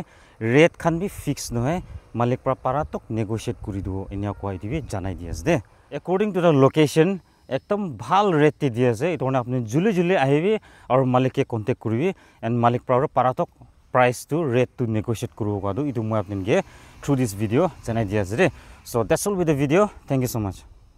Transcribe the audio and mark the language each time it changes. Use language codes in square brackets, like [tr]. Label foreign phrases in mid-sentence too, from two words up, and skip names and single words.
[nag] Rate khan bi fix nohe malik pra para tok negotiate kuri dibo ina koi dibi janai di ase de. [en] According to the location [nag] ekdam bhal rate te di ase. Itu karne apni juli ahibi aru malik ke contact kuribi and malik pra para tok price to rate to negotiate kuru hoga do. Itu moi apni ke [en] through this video [nag] janai di ase de. [en] So that's all with the video. Thank you so much.